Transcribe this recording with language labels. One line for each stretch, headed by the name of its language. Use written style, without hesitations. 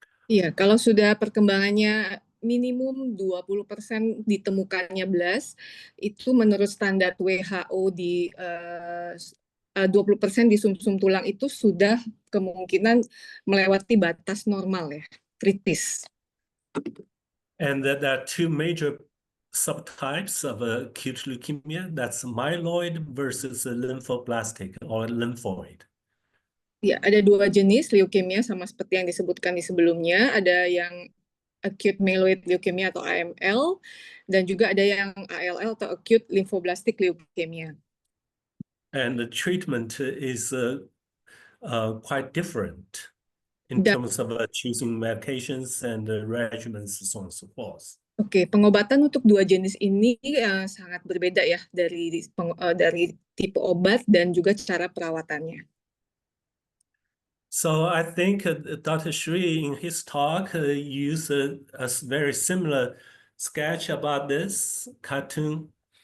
Indonesian: Iya, kalau sudah perkembangannya minimum 20% ditemukannya blast, itu menurut standar WHO di 20% di sumsum tulang itu sudah kemungkinan melewati batas normal ya, kritis.
English: And there are 2 major subtypes of acute leukemia. That's myeloid versus lymphoblastic or lymphoid.
Indonesian: Ya, ada 2 jenis leukemia sama seperti yang disebutkan di sebelumnya. Ada yang acute myeloid leukemia atau AML, dan juga ada yang ALL atau acute lymphoblastic leukemia.
English: And the treatment is quite different in terms of choosing medications and regimens and so on and so forth.
Indonesian: Oke, pengobatan untuk 2 jenis ini sangat berbeda ya dari tipe obat dan juga cara perawatannya.
English: So I think Dr. Sri in his talk used a very similar sketch about this cartoon.